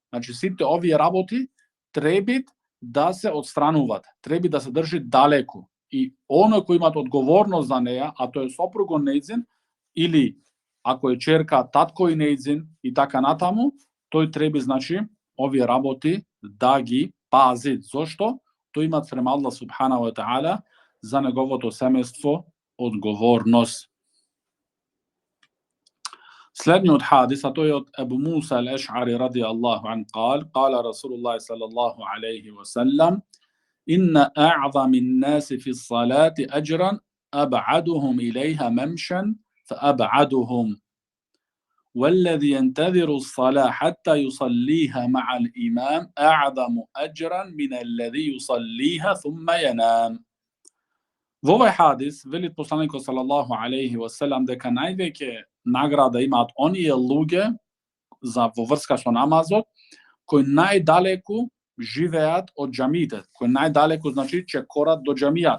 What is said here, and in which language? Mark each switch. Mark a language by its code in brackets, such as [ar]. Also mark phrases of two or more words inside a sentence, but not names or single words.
[mk] Значи сите овие работи треба да се отстрануваат, треба да се држи далеку. И оној кој имат одговорност за неја, а тој е сопруго нејзин, или ако е черка, татко и нејзин и така натаму, тој треба, значи, овие работи да ги пази. Зошто? Тој имат према Аллах [ar] سبحانه وتعالى [mk] за неговото семејство одговорност. Следниот хадис, а тој е од [ar] أبو موسى الأشعري رضي الله عنه قال قال رسول الله صلى الله عليه وسلم إن أعظم الناس في الصلاة أجرا أبعدهم إليها ممشا فأبعدهم والذي ينتظر الصلاة حتى يصليها مع الإمام أعظم أجرا من الذي يصليها ثم ينام. [mk] Во овој хадис вели посланикот [ar] صلى الله عليه وسلم [mk] дека највеќе награда имаат оние луѓе за во врска со намазот кои најдалеку живеат од џамиите, кои најдалеку значи чекорат до џамијата.